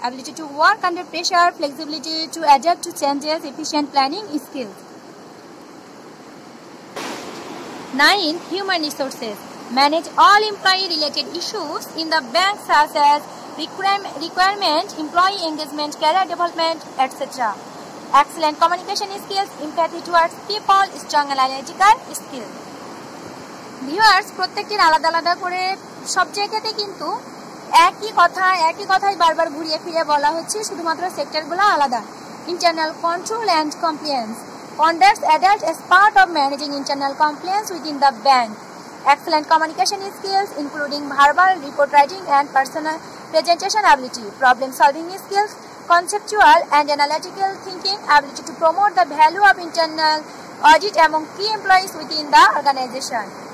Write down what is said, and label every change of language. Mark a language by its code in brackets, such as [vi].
[en] Ability to work under pressure, flexibility to adapt to changes, efficient planning skills. 9. Human resources manage all employee-related issues in the bank such as requirement, employee engagement, career development, etc. Excellent communication skills, empathy towards people, strong analytical skills. Viewers, [bn] প্রত্যেকটির আলাদা আলাদা করে সব জায়গাতে কিন্তু একই কথাই বারবার ঘুরিয়ে ফিরে বলা হচ্ছে, শুধুমাত্র সেক্টরগুলো আলাদা। [en] Internal control and compliance. Conducts adult as part of managing internal compliance within the bank. Excellent communication skills including verbal, report writing and personal presentation ability. Problem solving skills, conceptual and analytical thinking, ability to promote the value of internal audit among key employees within the organization.